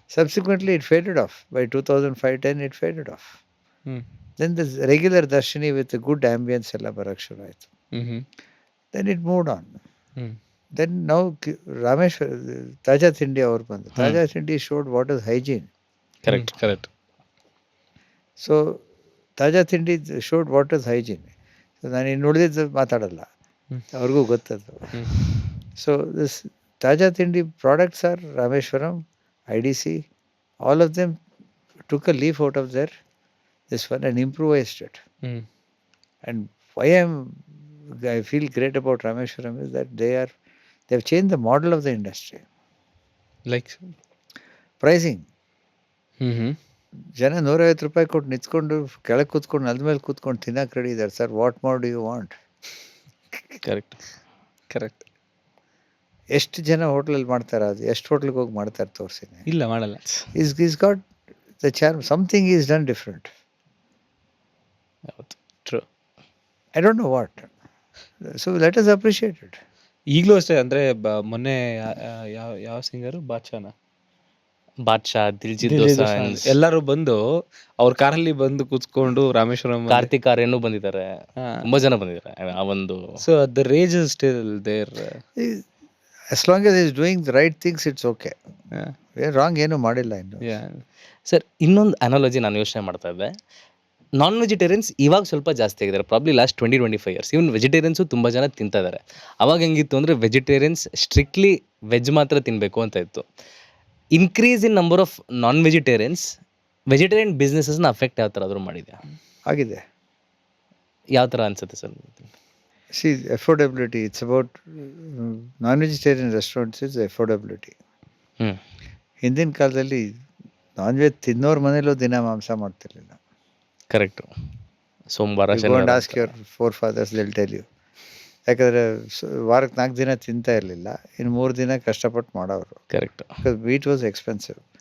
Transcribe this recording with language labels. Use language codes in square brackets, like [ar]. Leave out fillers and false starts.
[en] Subsequently, it faded off. By 2005-10, it faded off. Then the regular Darshini with a good ambience [kn] ಎಲ್ಲ ಬರೋಕ್ಕೆ ಶುರು ಆಯಿತು. [en] Then it moved on. Then now Rameshwara Taaza Thindi [kn] ಅವ್ರು ಬಂದು [en] Taaza Thindi showed what is hygiene. Correct. So Taaza Thindi showed what is hygiene. [kn] So ನಾನು ಇನ್ನು ಉಳಿದಿದ್ದು ಮಾತಾಡಲ್ಲ, ಅವ್ರಿಗೂ ಗೊತ್ತದು. [en] So this Taaza Thindi products are Rameshwaram, IDC, all of them took a leaf out of this one and improvised it. And why I feel great about Rameshwaram is that they've changed the model of the industry. Like Pricing. [kn] ಜನ 150 ರೂಪಾಯಿ ಕೊಟ್ಟು ನಿಂತ್ಕೊಂಡು ಕೆಳಗೆ ಕೂತ್ಕೊಂಡು ನೆಲದ ಮೇಲೆ ಕೂತ್ಕೊಂಡು ತಿನ್ನಕ್ಕೆ ರೆಡಿ ಇದ್ದಾರೆ sir. [en] What more do you want? Correct. [kn] ಎಷ್ಟು ಜನ ಹೋಟ್ಲಲ್ಲಿ ಮಾಡ್ತಾರೆ? ಅದು ಎಷ್ಟು ಹೋಟ್ಲಿಗೆ ಹೋಗಿ ಮಾಡ್ತಾರೆ ತೋರಿಸಿನಿ. ಇಲ್ಲ ಮಾಡಲ್ಲ. [en] Is got the charm. Something is done different. [kn] ಹೌದು, true. [en] I don't know what. So let us appreciate it. [kn] ಈಗಲೂ ಅಷ್ಟೇ. ಅಂದರೆ ಮೊನ್ನೆ ಯಾವ ಸಿಂಗರು ಬಾದ್ಶಾ, ದಿಲ್ಜಿತ್ ದೋಸಾಂಜ್ ಎಲ್ಲರೂ ಬಂದು ಅವ್ರ ಕಾರಲ್ಲಿ ಬಂದು ಕೂತ್ಕೊಂಡು ರಾಮೇಶ್ವರಂ, ಕಾರ್ತಿಕ್ ಆರ್ಯನು ಬಂದಿದ್ದಾರೆ, ತುಂಬಾ ಜನ ಬಂದಿದ್ದಾರೆ ಆ ಒಂದು. [en] So the rage is still there. As long as he is doing the right things, it's okay. [kn] Wrong ಏನು ಮಾಡಿಲ್ಲ ಇನ್ನು. ಸರ್, ಇನ್ನೊಂದು ಅನಾಲಜಿ ನಾನು ಯೋಚನೆ ಮಾಡ್ತಾ ಇದ್ದೆ. ನಾನ್ ವೆಜಿಟೇರಿಯನ್ಸ್ ಇವಾಗ ಸ್ವಲ್ಪ ಜಾಸ್ತಿ ಆಗಿದ್ದಾರೆ, [en] Probably last 20-25 years. [kn] ಇವನ್ ವೆಜಿಟೇರಿಯನ್ಸು ತುಂಬ ಜನ ತಿಂತಾ ಇದ್ದಾರೆ. ಅವಾಗ ಹೆಂಗಿತ್ತು ಅಂದರೆ ವೆಜಿಟೇರಿಯನ್ಸ್ ಸ್ಟ್ರಿಕ್ಟ್ಲಿ ವೆಜ್ ಮಾತ್ರ ತಿನ್ನಬೇಕು ಅಂತ ಇತ್ತು. [en] increase in number of non vegetarian ಬಿಸ್ನೆಸಸ್ನ affect [kn] ಯಾವ ಥರ ಆದರೂ ಮಾಡಿದೆ? ಆಗಿದೆ. ಯಾವ ಥರ ಅನ್ಸುತ್ತೆ sir? [en] See, affordability. It's about non-vegetarian restaurants is affordability. [kn] ಹಿಂದಿನ ಕಾಲದಲ್ಲಿ ನಾನ್ ವೆಜ್ ತಿನ್ನೋರ್ ಮನೇಲೂ ದಿನ ಮಾಂಸ ಮಾಡ್ತಿರ್ಲಿಲ್ಲ. ಕರೆಕ್ಟ್. ಸೋಮವಾರ, ಶನಿವಾರ. [en] Ask your forefathers, they'll tell you. [kn] ಯಾಕಂದರೆ ವಾರಕ್ಕೆ 4 ದಿನ ತಿಂತಾ ಇರಲಿಲ್ಲ, ಇನ್ನು 3 ದಿನ ಕಷ್ಟಪಟ್ಟು ಮಾಡೋರು. [en] Correct. Because meat was expensive.